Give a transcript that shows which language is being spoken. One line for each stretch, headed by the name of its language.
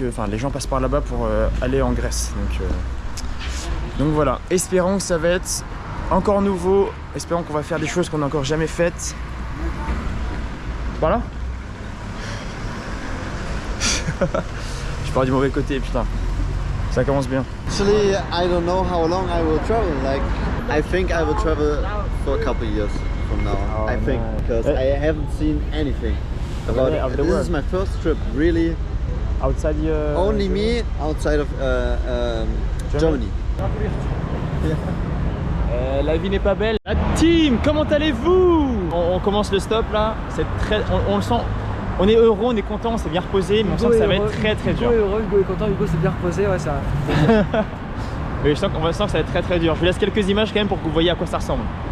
French: les gens passent par là-bas pour aller en Grèce. Donc voilà, espérons que ça va être encore nouveau. Espérons qu'on va faire des choses qu'on n'a encore jamais faites. Voilà. Je pars du mauvais côté, putain. Ça commence bien.
English: Actually, I don't know how long I will travel. Like, I think I will travel for a couple years from now. Oh, I think, because I haven't seen anything about it. This is my first trip, really. Outside Only me outside of Germany.
French: La vie n'est pas belle. La team, comment allez-vous? On commence le stop là. C'est très, on le sent. On est heureux, on est content, on s'est bien reposé, mais on sent que ça va être très très dur. Hugo est heureux, Hugo est content, Hugo s'est bien reposé, ouais, ça. Oui, je sens que ça va être très très dur. Je vous laisse quelques images quand même pour que vous voyez à quoi ça ressemble.